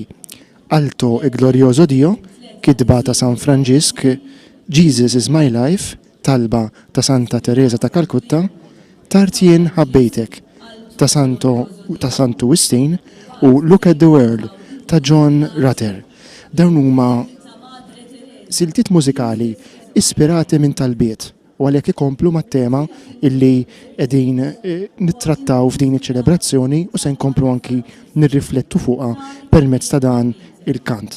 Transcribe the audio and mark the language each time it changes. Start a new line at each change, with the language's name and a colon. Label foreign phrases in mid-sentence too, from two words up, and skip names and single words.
Maltese: Alto e Glorioso Dio, Kidba ta' San Franġisk, Jesus is my life, Talba ta' Santa Teresa ta' Kalkutta, Tartjien ħabbejtek ta' Santu Wistin u Look at the World ta' John Rutter. Dawn huma siltiet mużikali ispirati minn talbiet u għalhekk ikomplu mat-tema illi qegħdin nittrattaw f'din iċ-ċelebrazzjoni u se nkomplu anki nirriflettu fuqha permezz ta' dan il-kant.